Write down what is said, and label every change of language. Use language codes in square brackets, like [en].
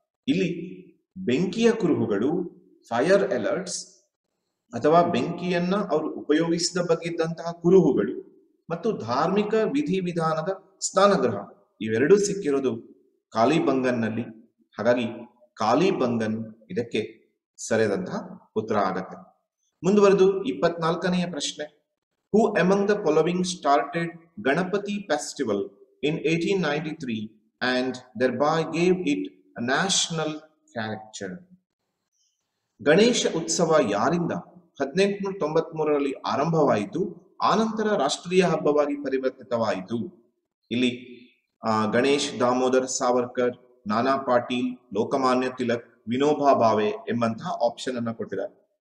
[kn] ಇಲ್ಲಿ ಬೆಂಕಿಯ ಕುರುಹುಗಳು, fire alerts ಅಥವಾ ಬೆಂಕಿಯನ್ನ ಅವರು ಉಪಯೋಗಿಸಿದ ಬಗ್ಗಿದ್ದಂತಹ ಕುರುಹುಗಳು ಮತ್ತು ಧಾರ್ಮಿಕ ವಿಧಿವಿಧಾನದ ಸ್ನಾನಗ್ರಹ ಇವೆರಡೂ ಸಿಕ್ಕಿರೋದು ಕಾಲಿಬಂಗನ್ನಲ್ಲಿ. ಹಾಗಾಗಿ ಕಾಲಿಬಂಗನ್ ಇದಕ್ಕೆ ಸರಿಯಾದಂತಹ ಉತ್ತರ ಆಗತ್ತೆ. ಮುಂದುವರೆದು 24ನೆಯ ಪ್ರಶ್ನೆ. [en] Who among the following started Ganapati festival in 1893 and thereby gave it a national character? [kn] Ganesha ಉತ್ಸವ ಯಾರಿಂದ 1893ರಲ್ಲಿ ಆರಂಭವಾಯಿತು, ಆನಂತರ ರಾಷ್ಟ್ರೀಯ ಹಬ್ಬವಾಗಿ ಪರಿವರ್ತಿತವಾಯಿತು? ಇಲ್ಲಿ ಗಣೇಶ್ ದಾಮೋದರ್ ಸಾವರ್ಕರ್, ನಾನಾ ಪಾಟೀಲ್, ಲೋಕಮಾನ್ಯ ತಿಲಕ್, ವಿನೋಬಾ ಭಾವೆ ಎಂಬಂತಹ ಆಪ್ಷನ್ ಅನ್ನ ಕೊಟ್ಟಿದ್ದಾರೆ.